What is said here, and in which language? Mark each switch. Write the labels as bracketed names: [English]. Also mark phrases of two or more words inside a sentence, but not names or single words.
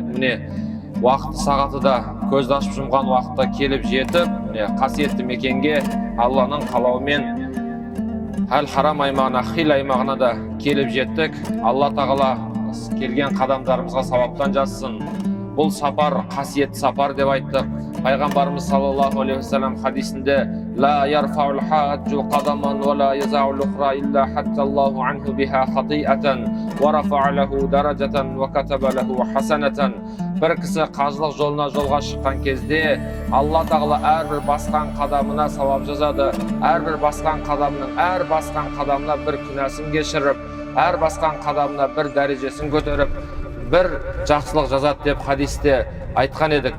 [Kazakh] Міне уақыты сағаты да көзді ашып жұмған уақытта келіп жетіп, міне қасиетті мекенге Алланың қалауымен Әл-Харам аймағына, Хил аймағына да келіп жеттік. Алла тағала келген қадамдарымызға сауаптан жазсын. Бұл сапар қасиетті сапар деп айттық. [Arabic] Пайғамбарымыз صلى الله عليه وسلم хадисінде لا يرفع الحاج قدما ولا يضع أخرى إلا حط الله عنه بها خطيئة ورفع له درجة وكتب له حسنة. [Kazakh] Бір кісі қажылық жолына жолға шыққан кезде Алла тағала әрбір басқан қадамына сауап жазады. Әрбір басқан қадамына бір күнәсін кешіріп, әр басқан қадамына бір дәрежесін көтеріп, бір жақсылық жазады деп хадисте айтқан едік.